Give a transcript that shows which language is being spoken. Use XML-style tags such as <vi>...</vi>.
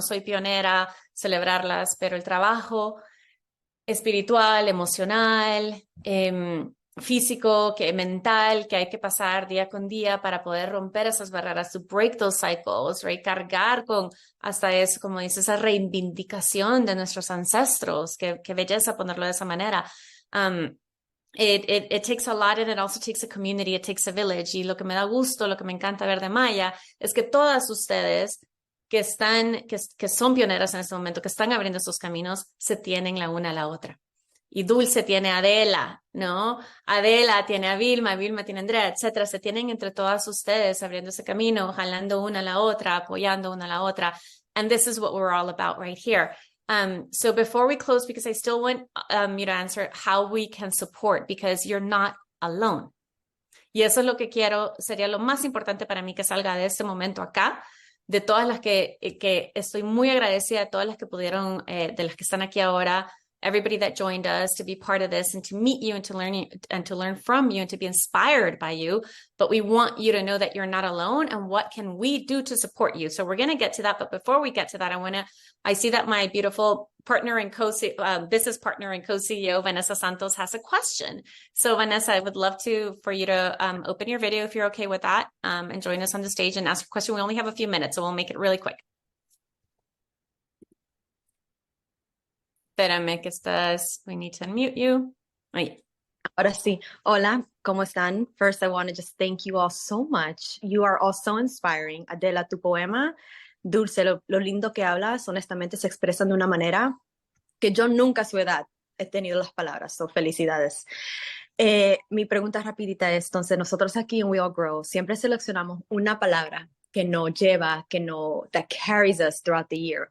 <es>Soy pionera, celebrarlas, pero el trabajo espiritual, emocional, físico, mental, que hay que pasar día con día para poder romper esas barreras,</es> <en>to break those cycles,</en> <es>recargar con hasta eso, como dices, esa reivindicación de nuestros ancestros. Qué belleza ponerlo de esa manera.</es> <en>It takes a lot and it also takes a community, it takes a village.</en> <es>Y lo que me da gusto, lo que me encanta ver de Maya es que todas ustedes que son pioneras en este momento, que están abriendo estos caminos, se tienen la una a la otra. Y Dulce tiene a Adela, ¿no? Adela tiene a Vilma, Vilma tiene a Andrea, etcétera. Se tienen entre todas ustedes abriendo ese camino, jalando una a la otra, apoyando una a la otra.</es> <en>And this is what we're all about right here. So before we close, because I still want you to answer how we can support, because you're not alone.</en> <es>Y eso es lo que sería lo más importante para mí que salga de este momento acá, de todas las que estoy muy agradecida, de todas las que pudieron, de las que están aquí ahora,</es> <en>everybody that joined us to be part of this and to meet you and to learn from you and to be inspired by you. But we want you to know that you're not alone and what can we do to support you. So we're going to get to that. But before we get to that, I see that my beautiful partner and business partner and co-CEO, Vanessa Santos, has a question. So Vanessa, I would love for you to open your video if you're okay with that, and join us on the stage and ask a question. We only have a few minutes, so we'll make it really quick.</en> <es>Espérame que</es> <en>we need to unmute you.</en> <es>Ahí. Ahora sí. Hola, ¿cómo están?</es> <en>First, I want to just thank you all so much. You are all so inspiring.</en> <es>Adela, tu poema, Dulce, lo lindo que hablas, honestamente se expresan de una manera que yo nunca a su edad he tenido las palabras. So, felicidades. Mi pregunta rapidita es, entonces, nosotros aquí en We All Grow siempre seleccionamos una palabra que nos lleva,</es> <en>that carries us throughout the year.</en>